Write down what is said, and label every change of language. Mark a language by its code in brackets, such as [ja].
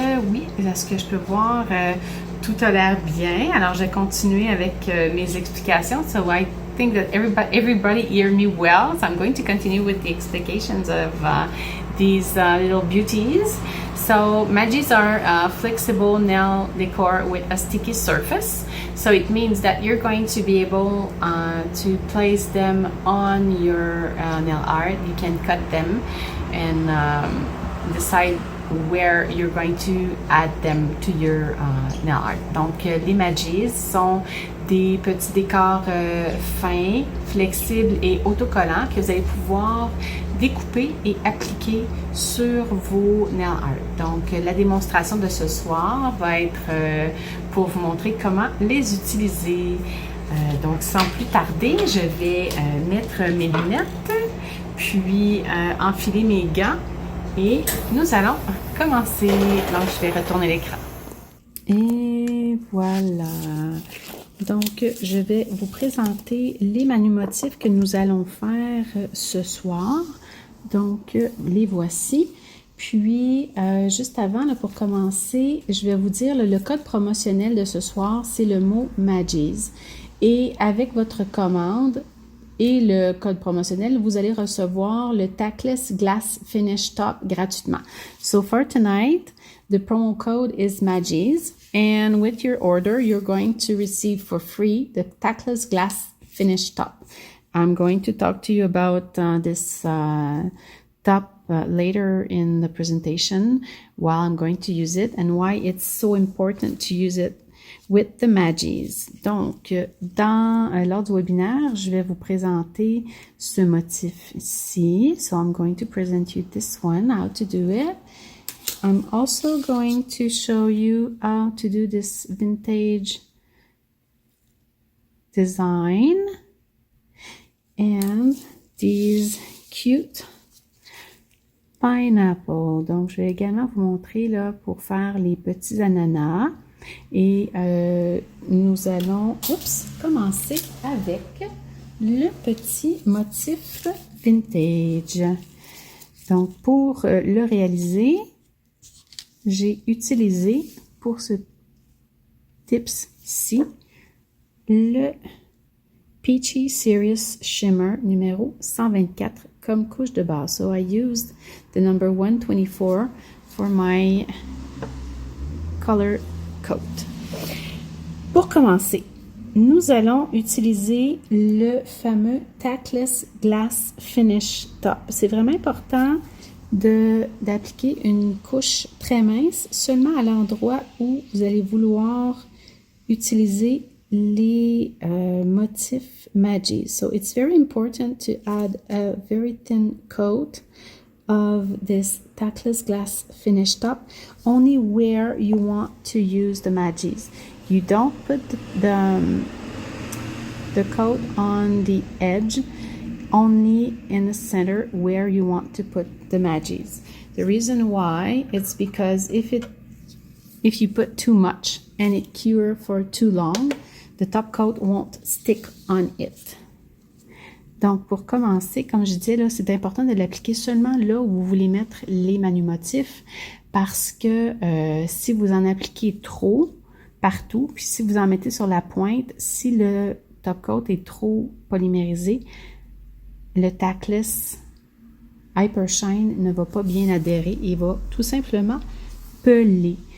[fr] Oui, est-ce que je peux voir? Tout a l'air bien. Alors, je vais continuer avec mes explications. [en] So, I think that everybody hear me well. So, I'm going to continue with the explications of these little beauties. So, Magis are flexible nail decor with a sticky surface. So it means that you're going to be able to place them on your nail art. You can cut them and decide where you're going to add them to your nail art. [fr] Donc, les Magis sont des petits décors fins, flexibles et autocollants que vous allez pouvoir découper et appliquer sur vos nail art. Donc, la démonstration de ce soir va être pour vous montrer comment les utiliser. Donc, sans plus tarder, je vais mettre mes lunettes, puis enfiler mes gants et nous allons commencer. Donc, je vais retourner l'écran. Et voilà. Donc, je vais vous présenter les manumotifs que nous allons faire ce soir. Donc, les voici. Puis, juste avant, là, pour commencer, je vais vous dire le code promotionnel de ce soir, c'est le mot Magis. Et avec votre commande et le code promotionnel, vous allez recevoir le Tackless Glass Finish Top gratuitement. [en] So, for tonight, the promo code is Magis. And with your order, you're going to receive for free the Tackless Glass Finish Top. I'm going to talk to you about this top later in the presentation while I'm going to use it and why it's so important to use it with the Magis. [fr] Donc, lors du webinaire, je vais vous présenter ce motif ici. [en] So I'm going to present you this one, how to do it. I'm also going to show you how to do this vintage design and these cute pineapple. [fr] Donc, je vais également vous montrer là pour faire les petits ananas et nous allons commencer avec le petit motif vintage. Donc, pour le réaliser, j'ai utilisé pour ce tips ici le Peachy Serious Shimmer numéro 124 comme couche de base. [en] So I used the number 124 for my color coat. [fr] Pour commencer, nous allons utiliser le fameux Tackless Glass Finish Top. C'est vraiment important d'appliquer une couche très mince seulement à l'endroit où vous allez vouloir utiliser les motifs Magis. [en] So it's very important to add a very thin coat of this Tackless Glass Finish Top only where you want to use the Magis. You don't put the coat on the edge, only in the center where you want to put the Magis. The reason why it's because if you put too much and it cure for too long, the top coat won't stick on it. [fr] Donc, pour commencer, comme je disais, là, c'est important de l'appliquer seulement là où vous voulez mettre les manumotifs parce que si vous en appliquez trop partout, puis si vous en mettez sur la pointe, si le top coat est trop polymérisé, le Tackless Hyper Shine ne va pas bien adhérer et va tout simplement peler.